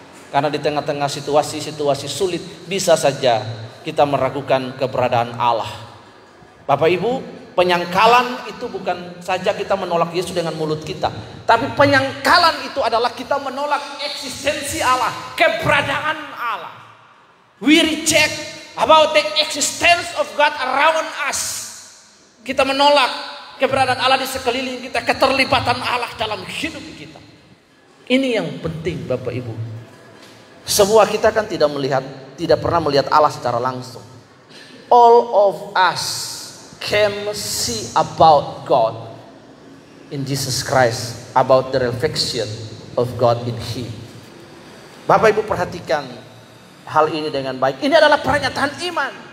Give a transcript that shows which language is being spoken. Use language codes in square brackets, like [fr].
[id] Karena di tengah-tengah situasi sulit bisa saja kita meragukan keberadaan Allah. Bapak Ibu, penyangkalan itu bukan saja kita menolak Yesus dengan mulut kita, tapi penyangkalan itu adalah kita menolak eksistensi Allah, keberadaan Allah. [en] We reject about the existence of God around us. [id] Kita menolak keberadaan Allah di sekeliling kita, keterlibatan Allah dalam hidup kita. Ini yang penting Bapak Ibu. Semua kita kan tidak pernah melihat Allah secara langsung. [en] All of us can see about God in Jesus Christ, about the reflection of God in Him. [id] Bapak Ibu perhatikan hal ini dengan baik. Ini adalah pernyataan iman.